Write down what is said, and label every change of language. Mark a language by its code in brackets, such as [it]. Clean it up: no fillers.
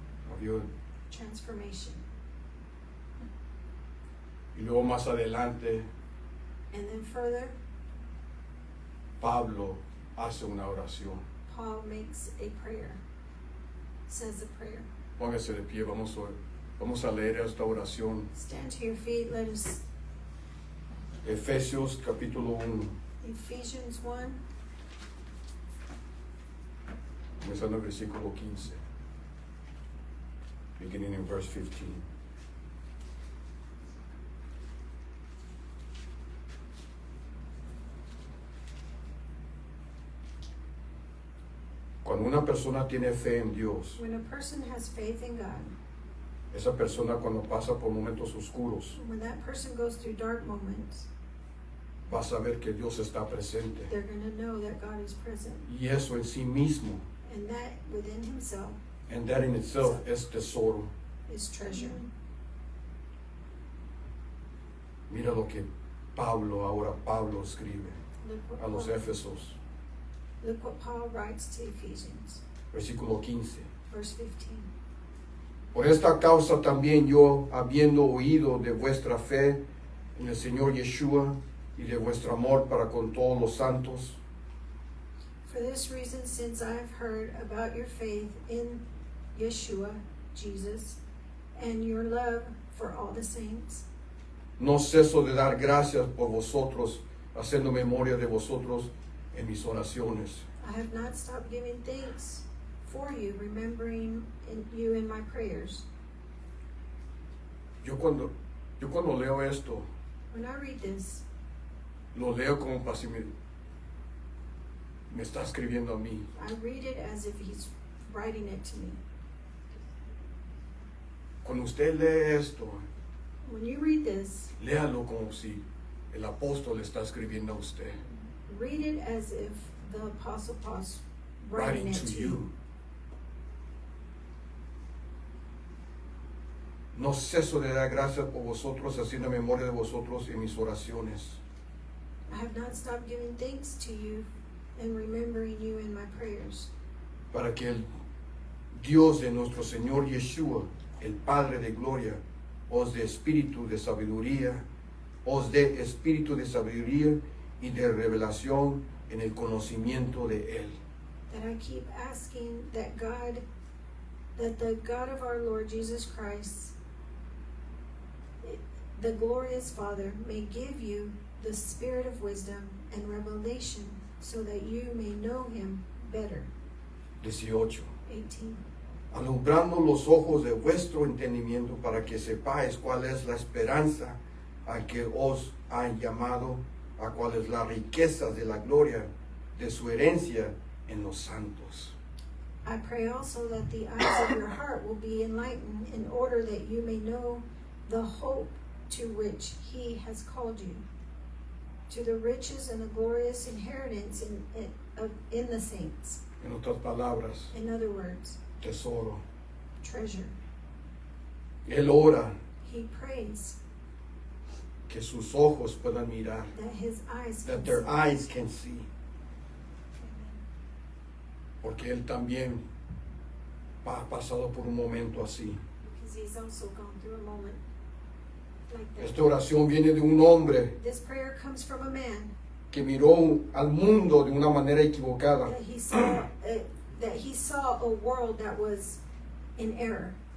[es] Había- [en] transformation. [es] Y luego más adelante, [en] And then further, [es] Pablo hace una oración. [en] Paul makes a prayer, says a prayer. [es] Póngase de pie, vamos a leer esta oración. [en] Stand to your feet. Let us, [es] Efesios capítulo 1, [en] Ephesians 1, [es] comenzando el versículo 15, [en] beginning in verse 15. [es] Cuando una persona tiene fe en Dios, [en] when a person has faith in God, [es] esa persona cuando pasa por momentos oscuros, [en] when that person goes through dark moments, [es] vas a ver que Dios está presente. [en] they're going to know that God is present. [es] Y eso en sí mismo, [en] And that within himself and that in itself, [es] es tesoro. [en] is treasure. [es] Mira lo que ahora Pablo escribe [en] Look [es] a los [en] what, Paul, [es] Éfesos, [en] look what Paul writes to Ephesians, [es] versículo 15. [en] verse 15. [es] Por esta causa también yo, habiendo oído de vuestra fe en el Señor Yeshua y de vuestro amor para con todos los santos, [en] For this reason, since I have heard about your faith in Yeshua, Jesus, and your love for all the saints, [es] no ceso de dar gracias por vosotros, haciendo memoria de vosotros en mis oraciones. [en] I have not stopped giving thanks for you, remembering you in my prayers. [es] Yo cuando leo esto, [en] When I read this, [es] lo leo como para si me está escribiendo a mí. [en] I read it as if he's writing it to me. [es] Cuando usted lee esto, [en] When you read this, [es] léalo como si el apóstol está escribiendo a usted, [en] read it as if the Apostle Paul's writing it to to you. [es] No ceso de dar gracias por vosotros, haciendo memoria de vosotros en mis oraciones. [en] I have not stopped giving thanks to you and remembering you in my prayers, [es] Para que el Dios de nuestro Señor Yeshua, el Padre de gloria, os dé espíritu de sabiduría y de revelación en el conocimiento de Él. [en] that I keep asking that the God of our Lord Jesus Christ, the glorious Father, may give you the spirit of wisdom and revelation so that you may know him better. [es] 18. [en] 18. [es] Alumbrando los ojos de vuestro entendimiento para que sepáis cuál es la esperanza a que os han llamado, a cuál es la riqueza de la gloria de su herencia en los santos. [en] I pray also that the eyes of your heart will be enlightened in order that you may know the hope to which he has called you, to the riches and the glorious inheritance in the saints. [es] En otras palabras, [en] In other words, [es] tesoro. [en] treasure. [es] Él ora [en] He prays [es] que sus ojos puedan mirar, [en] that his eyes that their see. eyes can see, [es] porque él también ha pasado por un momento así. [en] Because he's also gone through a moment like that. [es] Esta oración viene de un hombre [en] This prayer comes from a man [es] que miró al mundo de una manera equivocada. [en] that he saw a world that was in error.